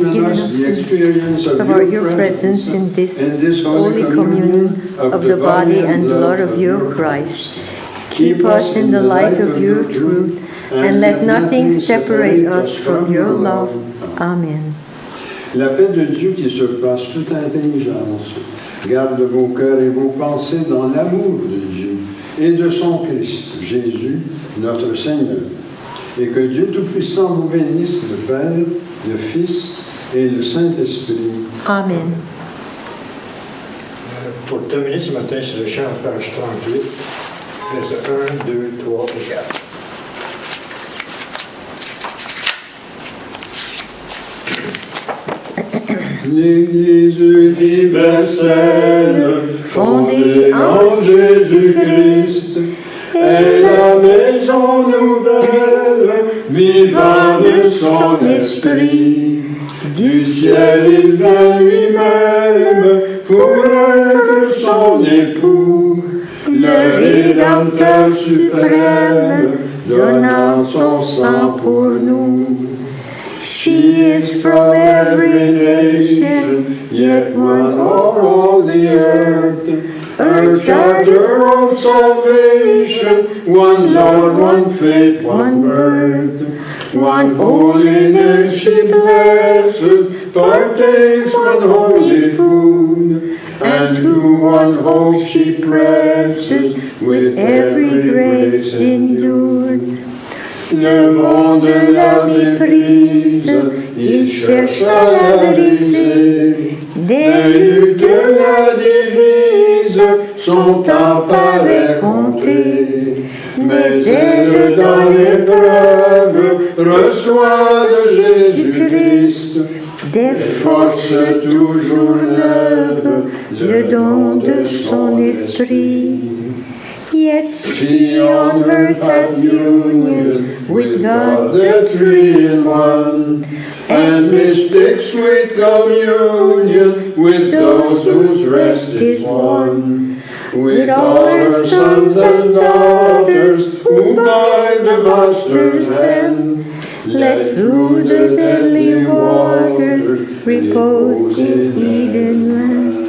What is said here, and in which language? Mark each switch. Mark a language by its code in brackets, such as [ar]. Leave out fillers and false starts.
[en] given us the experience of your presence in this holy communion of the body and blood of your Christ. Keep us in the light of your truth, and let nothing separate us from your love. Amen. [fr] La paix de Dieu qui surpasse toute intelligence garde vos cœurs et vos pensées dans l'amour de Dieu et de son Christ, Jésus, notre Seigneur. Et que Dieu Tout-Puissant vous bénisse, le Père, le Fils et le Saint-Esprit. Amen. Pour terminer ce matin, c'est le chant page 38, versets 1, 2, 3 et 4. L'Église universelle, fondée en Jésus-Christ, est la maison nouvelle, vivant de son esprit. Du ciel il vint lui-même pour être son époux, le Rédempteur suprême, donnant son sang pour nous. [en] She is from every nation, yet one on all the earth. A charter of salvation, one Lord, one faith, one birth. One holiness she blesses, partakes one holy food. And to one hope she presses, with every grace endured. [fr] Le monde la méprise, il cherche à la briser. Des luttes la divisent, son temps paraît compté. Mais elle, dans l'épreuve, reçoit de Jésus-Christ des forces toujours neuves, le don de son esprit. [en] Yet she on earth had union with God the Three in One, and mystic sweet communion with those whose rest is won. With all her sons and daughters who bind the Master's hand, let through the deadly waters repose in Eden land.